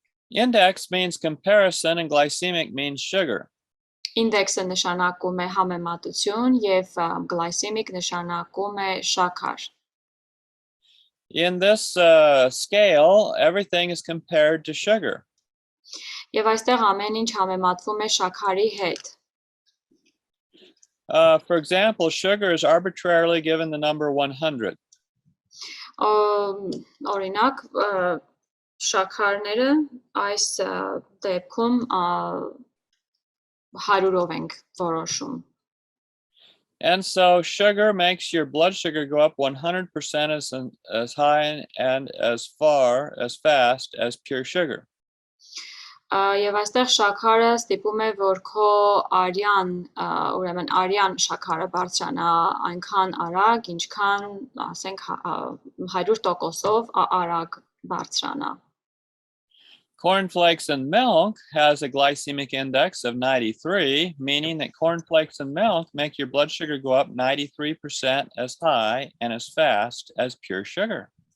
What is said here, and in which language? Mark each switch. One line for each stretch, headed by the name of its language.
English: Index means comparison and glycemic means sugar.
Armenian: Index-ը նշանակում է համեմատություն եւ glycemic նշանակում է շաքար։
English: In this scale, everything is compared to sugar.
Armenian: Եվ այստեղ ամեն ինչ համեմատվում է շաքարի հետ։
English: For example, sugar is arbitrarily given the number 100.
Armenian: Օրինակ, շաքարները այս դեպքում 100-ով ենք որոշում։
English: And so sugar makes your blood sugar go up 100% as high and as fast as pure sugar.
Armenian: Եվ այստեղ շաքարը ստիպում է, որ քո ուրեմն արյան շաքարը բարձրանա այնքան արագ, ինչքան, ասենք, 100%-ով արագ բարձրանա։
English: Cornflakes and milk has a glycemic index of 93, meaning that cornflakes and milk make your blood sugar go up 93% as high and as fast as pure sugar.